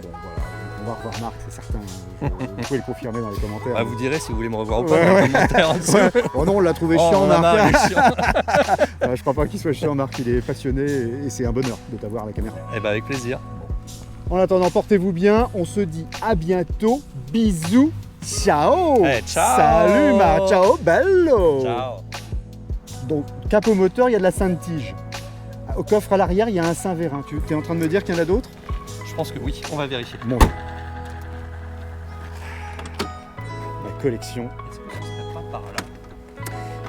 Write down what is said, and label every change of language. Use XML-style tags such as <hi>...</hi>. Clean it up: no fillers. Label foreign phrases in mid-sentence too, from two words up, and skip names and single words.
<fr>Bon, voilà, on va revoir Marc, c'est certain. Vous pouvez le confirmer dans les commentaires. Bah, vous direz si vous voulez me revoir ou pas Ouais, dans ouais. les commentaires en dessous. Ouais. Oh non, on l'a trouvé Oh, chiant, on en a Marc. marre, il est chiant. Je crois pas qu'il soit chiant, Marc. Il est passionné et c'est un bonheur de t'avoir à la caméra. Eh bah avec plaisir. En attendant, portez-vous bien. On se dit à bientôt. Bisous. Ciao. Ciao. Salut</fr> <it>ciao bello.</it> <fr>Ciao. Donc, capot moteur, il y a de la Sainte-Tige. Au coffre à l'arrière, il y a un Saint-Vérin. Tu es en train de me dire qu'il y en a d'autres? Je pense que oui, on va vérifier. Bon. La collection Est-ce que ce serait pas par là?</fr>